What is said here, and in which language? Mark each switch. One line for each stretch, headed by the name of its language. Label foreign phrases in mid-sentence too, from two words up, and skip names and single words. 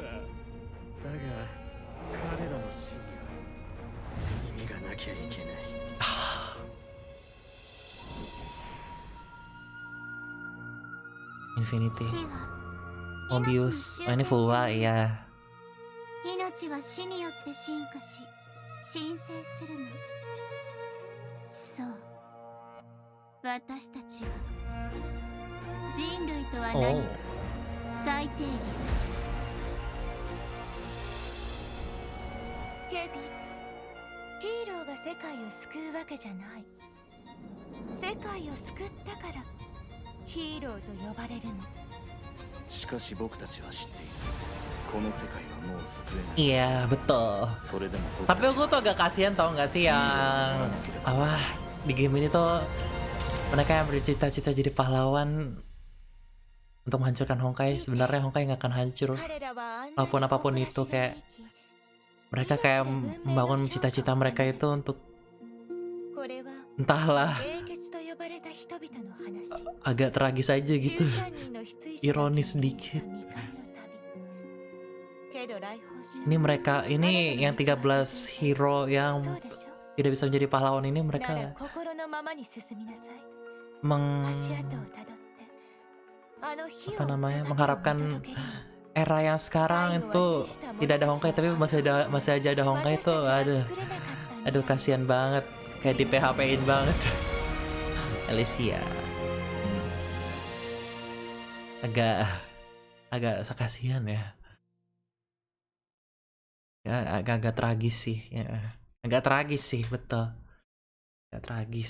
Japanese: だが彼らの死には意味がなきゃいけない。 Infinity.
Indonesian: Mobius. Oh, ini Vulgar ya.
Japanese: 命は死によって進化し神聖するの。そう。私たちは人類とは何か再定義する。ケビン、ヒーローが世界を救うわけじゃない。世界を救ったからヒーローと呼ばれるの。しかし僕たちは知っている。この世界はもう救えない。
Indonesian: Iya betul.
Japanese: それでも僕
Indonesian: Tapi
Japanese: たち
Indonesian: gue tuh agak kasihan tau gak sih yang apa di game ini tuh mereka yang bercita-cita jadi pahlawan untuk menghancurkan Honkai. Sebenarnya Honkai nggak akan hancur
Japanese: 彼らはあんなに
Indonesian: walaupun apapun
Japanese: 誇らし
Indonesian: itu
Japanese: げな
Indonesian: kayak
Japanese: 生き
Indonesian: mereka kayak membangun cita-cita mereka itu untuk
Japanese: これは
Indonesian: entahlah
Japanese: 英傑と呼ばれた人々の話。
Indonesian: agak tragis aja gitu.
Japanese: 13 人の失意者
Indonesian: Ironis
Japanese: が
Indonesian: sedikit.
Japanese: 未完の旅。けど来訪者
Indonesian: Ini mereka ini yang 13 hero yang
Japanese: そうでしょ。
Indonesian: tidak bisa menjadi pahlawan ini
Japanese: なら
Indonesian: mereka
Japanese: 心のままに進みなさい。
Indonesian: meng
Japanese: 足跡をたどってあの火を
Indonesian: apa namanya
Japanese: 再び
Indonesian: mengharapkan
Japanese: 見届ける。
Indonesian: era yang sekarang itu tidak ada Honkai tapi masih aja ada Honkai itu.
Japanese: 私たちは
Indonesian: Aduh
Japanese: 作れなかったんだ。
Indonesian: aduh kasihan banget kayak di PHP-in banget. Alicia agak kasihan ya. Ya, agak tragis sih ya. Agak tragis sih, betul. Agak tragis.